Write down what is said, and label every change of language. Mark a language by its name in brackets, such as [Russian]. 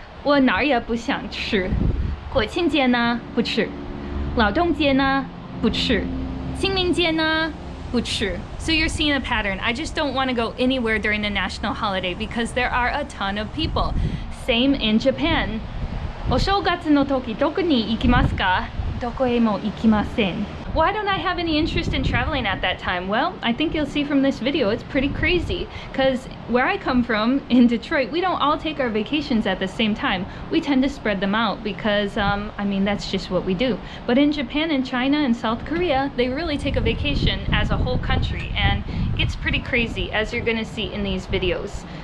[Chinese] 我哪儿也不想去。国庆节呢？不去。劳动节呢？不去。清明节呢？不去。 [English] So you're seeing a pattern. I just don't want to go anywhere during the national holiday because there are a ton of people. Same in Japan. [Japanese] お正月の時どこに行きますか？どこへも行きません。 [English] Why don't I have any interest in traveling at that time? Well, I think you'll see from this video it's pretty crazy because where I come from in Detroit, we don't all take our vacations at the same time. We tend to spread them out because, I mean, that's just what we do. But in Japan and China and South Korea, they really take a vacation as a whole country, and it gets pretty crazy as you're gonna see in these videos.